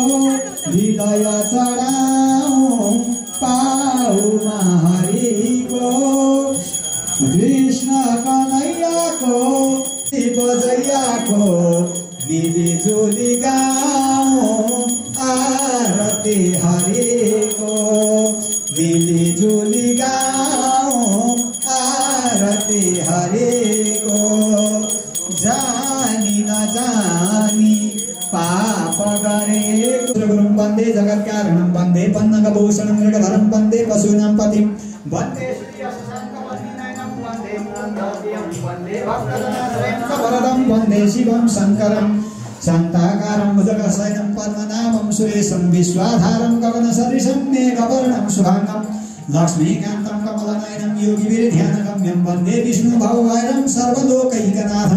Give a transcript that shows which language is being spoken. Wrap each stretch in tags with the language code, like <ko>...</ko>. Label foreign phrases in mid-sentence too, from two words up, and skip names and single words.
<ne>हृदय चढाऊ पाउमा हरिको कृष्ण कन्हैयाको बजैयाको मिलिजुली गाउँ आरती हरिको मिलिजुली गाउँ आरती हरिको। जानी नजानी पाप गरेको</ne> <sa>गुरुं वन्दे जगत्कारणं वन्दे पन्नगभूषणं मृगधरं वन्दे पशूनां पतिं वन्दे वरदं वन्दे शिवं शङ्करं शान्ताकारं भुजगशयनं पद्मनाभं सुरेशं विश्वाधारं गगनसदृशं मेघवर्णं शुभाङ्गं लक्ष्मीकान्तं कमलनयनं योगिभिर्ध्यानगम्यं वन्दे विष्णुभवभैरं सर्वलोकैकनाथं।</sa>